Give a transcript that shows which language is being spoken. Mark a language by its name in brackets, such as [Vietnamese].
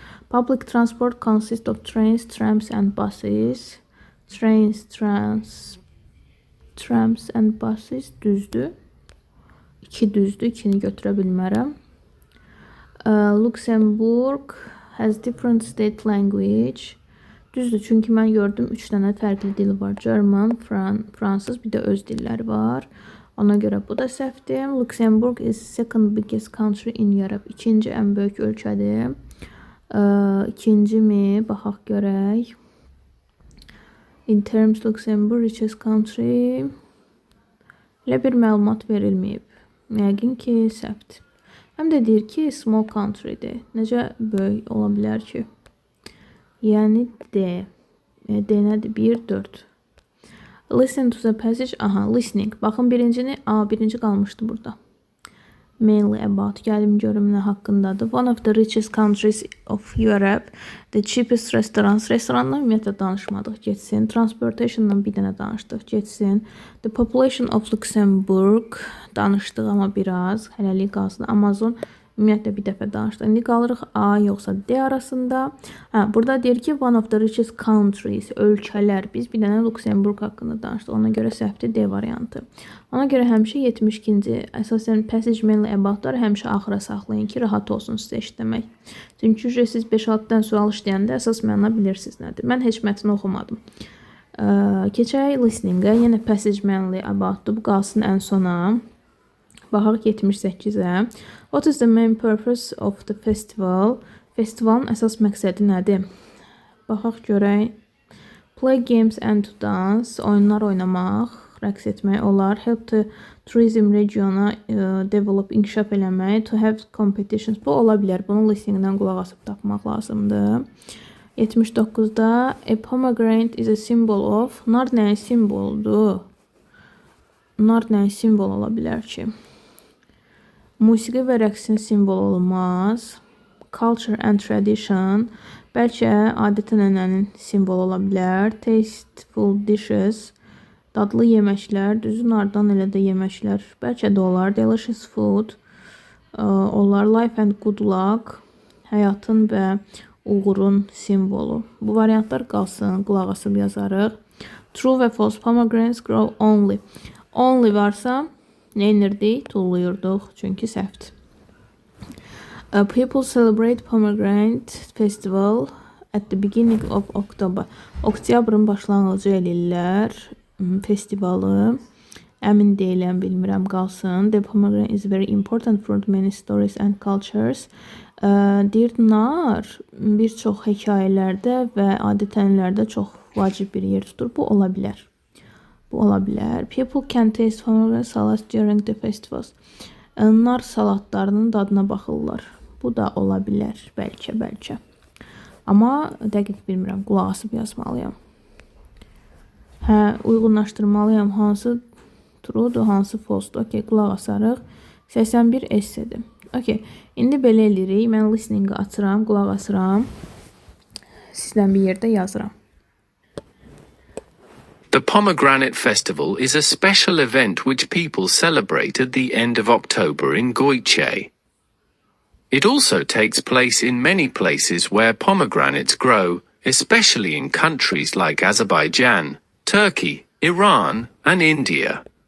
[English] Public transport consists of trains, trams and buses. Trains, trams and buses [Azerbaijani] düzdür. 2 düzdür. 2-ni götürə bilmərəm. [English] Luxembourg has different state language. [Azerbaijani] Düzdür, çünki mən gördüm 3 dənə fərqli dil var. German, fransız, bir də öz dilləri var. Ona görə bu da səhvdir. [English] Luxembourg is second biggest country in Europe. [Azerbaijani] İkinci ən böyük ölkədir. İkinci mi? Baxaq görək. [English] In terms Luxembourg richest country. [Azerbaijani] Elə bir məlumat verilməyib. Yəqin ki, səhvdir. Həm də deyir ki, small country'dir. Necə böyük ola bilər ki? Yəni D. D nədir? 1, 4. [English] Listen to the passage. [Azerbaijani] Aha, [English] listening. [Azerbaijani] Baxın birinci qalmışdı burada. [English] Mainly about. [Azerbaijani] Gəlim görüm nə haqqındadır. [English] One of the richest countries of Europe. The cheapest restaurants. [Azerbaijani] Restorandan ümumiyyətlə danışmadıq. Geçsin. Transportationdan bir dənə danışdıq. Geçsin. The population of Luxembourg. Danışdıq amma biraz. Hələlik qalsın. Amazon. Ümumiyyətlə bir dəfə danışdıq. İndi qalırıq A yoxsa D arasında. Burada deyir ki, [English] one of the richest countries, [Azerbaijani] ölkələr. Biz bir dənə Luxembourg haqqında danışdıq. Ona görə səhvdir D variantı. Ona görə həmişə 72-ci, əsasən passage mainly aboutlar həmişə axıra saxlayın ki, rahat olsun sizə işləmək. Çünki siz 5-6-dən sual işləyəndə əsas məna bilirsiniz nədir. Mən heç mətni oxumadım. Keçək listening-ə. Yenə passage mainly aboutdur. Bu qalsın ən sona. Baxaq 78-ə. [English] What is the main purpose of the festival? [Azerbaijani] Festivalın əsas məqsədi nədir? Baxaq görək. [English] Play games and to dance. [Azerbaijani] Oyunlar oynamaq, rəqs etmək olar. [English] Help the tourism regiona develop, [Azerbaijani] inkişaf eləmək. [English] To have competitions. [Azerbaijani] Bu ola bilər. Bunu listening-dən qulaq asıb tapmaq lazımdır. [English] 79-da a pomegranate is a symbol of. [Azerbaijani] Nar nəyin simvoludur? Nar nəyin simbol ola bilər ki? Musiqi və rəqsin simvolu olmaz. [English] Culture and tradition. [Azerbaijani] Bəlkə adət-ənənənin simvolu ola bilər. [English] Tasteful dishes. [Azerbaijani] Dadlı yeməklər. Düzün ardından elə də yeməklər. Bəlkə də olar. [English] Delicious food. [Azerbaijani] Olar. [English] Life and good luck. [Azerbaijani] Həyatın və uğurun simvolu. Bu variantlar qalsın. Qulaq asıb yazarıq. True və false. [English] Pomegranates grow only. [Azerbaijani] Only varsa nə inirdik? Tulluyurduq. Çünki səhvdir. [English] People celebrate pomegranate festival at the beginning of October. [Azerbaijani] Oktyabrın başlanğıcı eləyirlər festivalı. Əmin deyiləm, bilmirəm, qalsın. [English] The pomegranate is very important for many stories and cultures. [Azerbaijani] Deyir, nar bir çox hekayələrdə və adət-ənənələrdə çox vacib bir yer tutur. Bu ola bilər. Bu ola bilər. [English] People can taste pomegranate salads during the festivals. [Azerbaijani] Nar salatlarının dadına baxırlar. Bu da ola bilər. Bəlkə. Amma dəqiq bilmirəm. Qulaq asıb yazmalıyam. Uyğunlaşdırmalıyam. Hansı true'dur, hansı false'dur. Okay, qulaq asarıq. 81 essədir. Okay, indi belə eləyirik. Mən listening-i açıram, qulaq asıram. Sizdən bir yerdə yazıram. [English] The Pomegranate Festival is a special event which people celebrate at the end of October in Goyche. It also takes place in many places where pomegranates grow, especially in countries like Azerbaijan, Turkey, Iran, and India.